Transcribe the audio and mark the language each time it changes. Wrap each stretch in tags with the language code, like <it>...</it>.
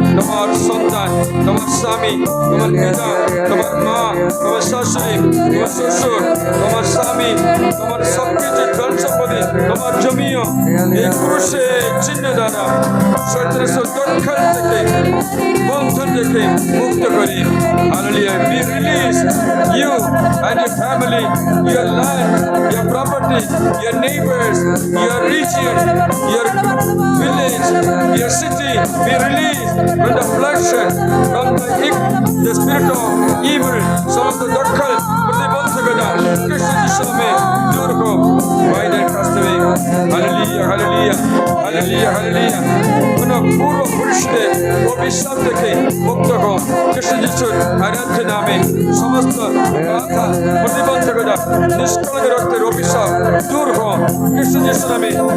<bn>তোমার সন্তান, তোমার স্বামী, তোমার পিতা, তোমার মা, তোমার শাশুড়ি, তোমার শ্বশুর, তোমার স্বামী, তোমার সবকিছু ধন সম্পত্তি, তোমার জমিও এই ক্রুশের চিহ্ন দ্বারা শয়তানের দখল থেকে, বন্ধন থেকে মুক্ত করি।</bn> <en>Hallelujah. We release you and your family, your land, your property, your neighbors, your region, your village, your city. We release from the flesh, from the spirit of evil.</en> <bn>সমস্ত দখল প্রতিবন্ধকতা খ্রিস্ট যিশু নামে দূর হোক, বাইরে কাছ থেকে। Hallelujah, hallelujah, hallelujah, hallelujah. কোন পূর্বপুরুষদের অভিশাপ থেকে মুক্ত হোক খ্রিস্ট যিশুর আরাধ্য নামে। সমস্ত বাধা প্রতিবন্ধকতা নিষ্কলঙ্ক রক্তের অভিশাপ দূর হোক খ্রিস্ট যিশু নামে।</bn>